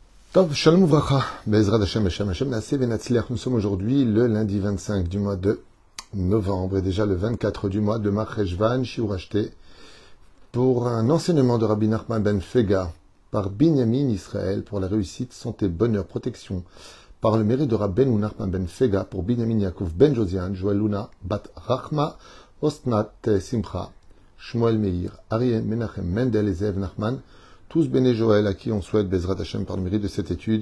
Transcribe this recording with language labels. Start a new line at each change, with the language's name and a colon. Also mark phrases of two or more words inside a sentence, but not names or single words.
Hebrew: טוב, שלום וברכה, בעזרת השם, השם, השם, נעשה ונצליח.
French: Nous sommes aujourd'hui le lundi 25 du mois de novembre et déjà le 24 du mois de Marcheshvan, Shiur acheté pour un enseignement de Rabbi Nachman ben Fega par Binyamin Israël pour la réussite, santé, bonheur, protection par le mérite de Rabbeinu Nachman ben Fega pour Binyamin Yaakov ben Josiane, Joël Luna, Bat Rachma, Osnat Simcha, Shmuel Meir, Ariel Menachem Mendel et Zev Nachman, tous béné Joël à qui on souhaite
Hebrew: בעזרת השם
French: par le mérite de cette étude.